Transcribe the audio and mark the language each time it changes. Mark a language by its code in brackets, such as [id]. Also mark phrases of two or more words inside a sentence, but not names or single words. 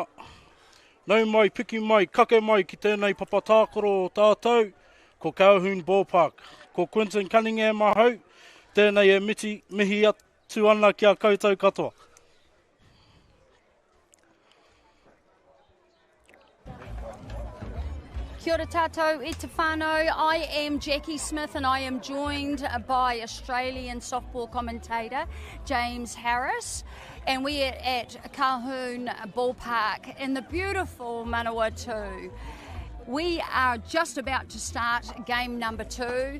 [mi] Nau mai, piki mai, kake mai ki tēnei papatākoro o tātou, ko Colquhoun Park. Ko Quinton Cunningham ahau, tēnei e mihi atu ana ki a koutou katoa. Kia ora tātou e te whānau. [en] I am Jackie Smith and I am joined by Australian softball commentator James Harris, and we are at Colquhoun Park in the beautiful Manawatū. We are just about to start game number 2.